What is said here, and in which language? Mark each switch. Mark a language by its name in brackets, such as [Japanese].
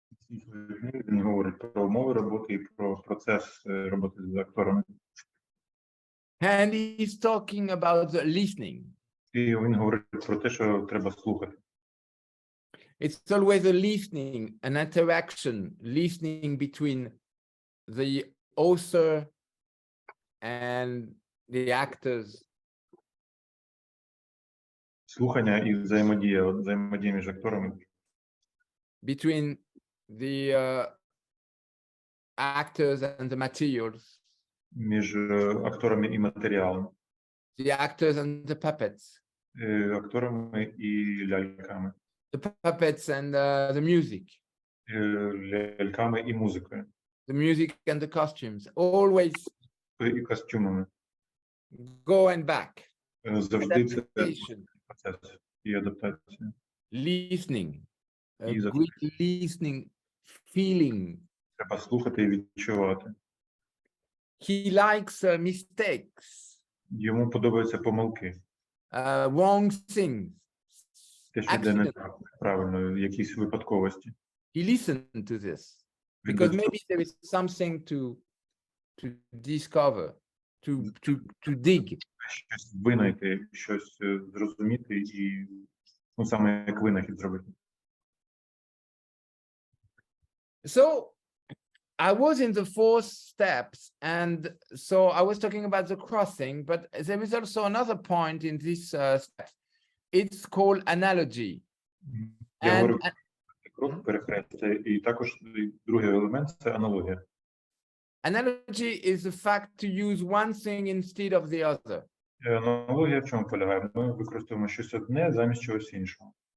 [Ukrainian] Він говорить про умови роботи і про процес роботи з акторами. [English] And he's talking about the listening. [Ukrainian] І він говорить про те, що треба слухати. [English] It's always a listening, an interaction, listening between the author and the actors. [Ukrainian] Слухання і взаємодія між акторами. [English] Between the actors and the materials. [Ukrainian] Між акторами і матеріалом. [English] The actors and the puppets. [Ukrainian] Акторами і ляльками. [English] The puppets and the music. [Ukrainian] Ляльками і музикою. [English] The music and the costumes. Always. [Ukrainian] І костюмами. [English] Go and back. [Ukrainian] Завжди це процес і адаптація. [English] Listening. Great listening, feeling. [Ukrainian] Треба слухати і відчувати. [English] He likes mistakes. [Ukrainian] Йому подобаються помилки. [English] Wrong things. [Ukrainian] Те, що йде не так, правильно, якісь випадковості. [English] He listened to this because maybe there is something to discover, to dig. [Ukrainian] Щось винайти, щось зрозуміти і, ну, саме як винахід зробити. [English] So I was in the 4 steps, and so I was talking about the crossing, but there is also another point in this step. It's called analogy. [Ukrainian] Я говорю крок перехрестя, і також другий елемент – це аналогія. [English] Analogy is the fact to use one thing instead of the other. [Ukrainian] Аналогія в чому полягає? Ми використовуємо щось одне замість чогось іншого.